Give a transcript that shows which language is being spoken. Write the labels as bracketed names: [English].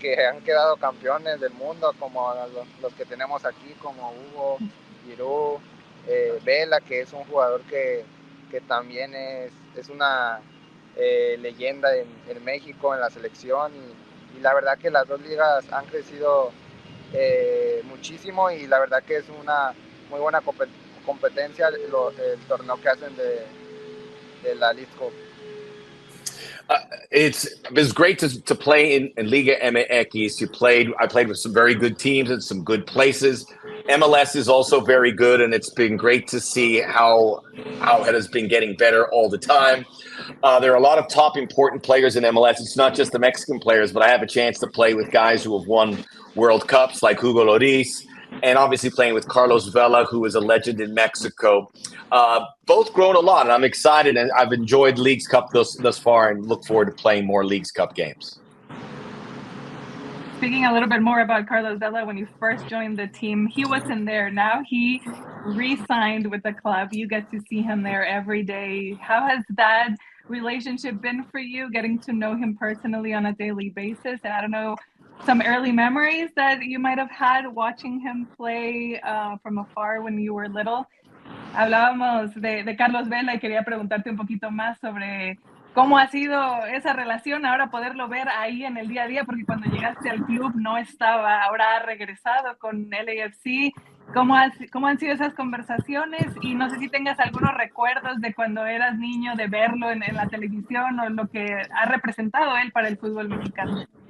[Spanish] han quedado campeones del mundo, como los que tenemos aquí, como Hugo, Giroud, Vela, que es un jugador que también es una leyenda en México, en la selección, y la verdad que las dos ligas han crecido muchísimo y la verdad que es una muy buena competencia el torneo que hacen de la League Cup. [English] It's great to play in Liga MX. I played with some very good teams and some good places. MLS is also very good, and it's been great to see how it has been getting better all the time. There are a lot of top important players in MLS. It's not just the Mexican players, but I have a chance to play with guys who have won World Cups like Hugo Lloris, and obviously playing with Carlos Vela, who is a legend in Mexico. Both grown a lot, and I'm excited, and I've enjoyed Leagues Cup thus far and look forward to playing more Leagues Cup games. Speaking a little bit more about Carlos Vela, when you first joined the team, he wasn't there. Now he re-signed with the club. You get to see him there every day. How has that relationship been for you, getting to know him personally on a daily basis? And I don't know, some early memories that you might have had watching him play from afar when you were little. [Spanish] Hablábamos de Carlos Vela y quería preguntarte un poquito más sobre cómo ha sido esa relación, ahora poderlo ver ahí en el día a día, porque cuando llegaste al club no estaba, ahora ha regresado con LAFC. ¿Cómo han sido esas conversaciones? Y no sé si tengas algunos recuerdos de cuando eras niño, de verlo en la televisión o lo que ha representado él para el fútbol mexicano.